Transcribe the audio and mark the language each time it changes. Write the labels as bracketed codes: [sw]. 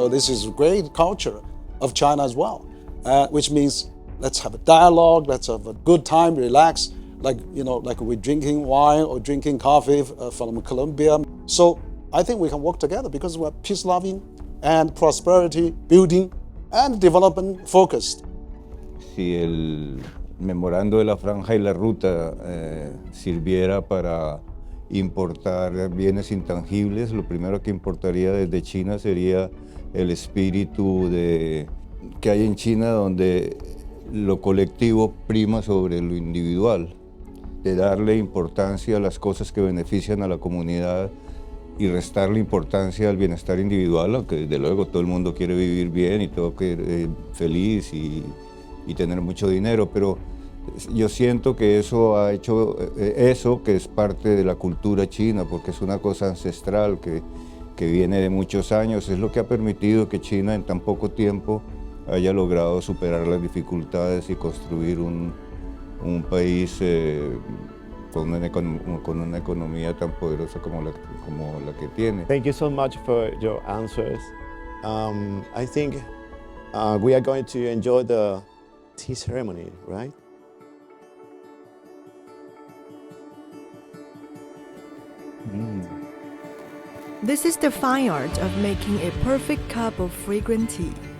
[en] This is a great culture of China as well, which means let's have a dialogue, let's have a good time, relax, like we're drinking wine or drinking coffee from Colombia. So I think we can work together because we're peace-loving and prosperity building and development focused. [es] Si el memorando de la franja y la ruta sirviera para importar bienes intangibles, lo primero que importaría desde China sería el espíritu que hay en China, donde lo colectivo prima sobre lo individual, de darle importancia a las cosas que benefician a la comunidad y restarle importancia al bienestar individual, aunque desde luego todo el mundo quiere vivir bien y todo quiere feliz y tener mucho dinero, pero yo siento que eso ha hecho, eso que es parte de la cultura china, porque es una cosa ancestral que viene de muchos años, es lo que ha permitido que China en tan poco tiempo haya logrado superar las dificultades y construir un país con una economía tan poderosa como la que tiene. [en] Thank you so much for your answers. I think we are going to enjoy the tea ceremony, right? This is the fine art of making a perfect cup of fragrant tea.